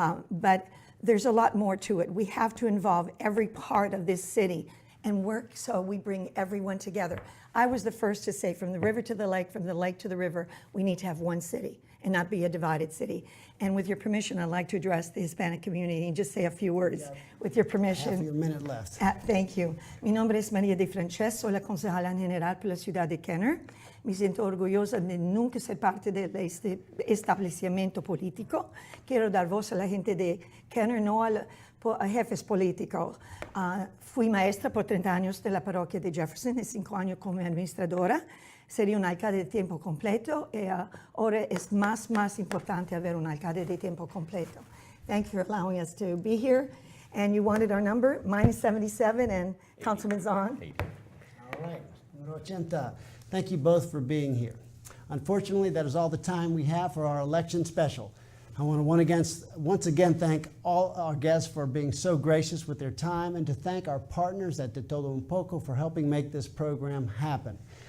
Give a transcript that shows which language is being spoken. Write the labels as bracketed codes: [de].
[en] But there's a lot more to it. We have to involve every part of this city and work so we bring everyone together. I was the first to say, from the river to the lake, from the lake to the river, we need to have one city and not be a divided city. And with your permission, I'd like to address the Hispanic community and just say a few words, with your permission. Half your minute left. Thank you. [es] Mi nombre es María DeFrancesch, soy la concejala general por la ciudad de Kenner. Me siento orgullosa de nunca ser parte de este establecimiento político. Quiero dar voz a la gente de Kenner, no a jefes políticos. Fui maestra por 30 años de la parroquia de Jefferson y 5 años como administradora. Sería un alcalde de tiempo completo y ahora es más importante haber un alcalde de tiempo completo. [en] Thank you for allowing us to be here. And you wanted our number, minus 77, and Councilman Zahn. All right, [es] numero [en] 80. Thank you both for being here. Unfortunately, that is all the time we have for our election special. I want to once again thank all our guests for being so gracious with their time, and to thank our partners at De Todo Un Poco for helping make this program happen.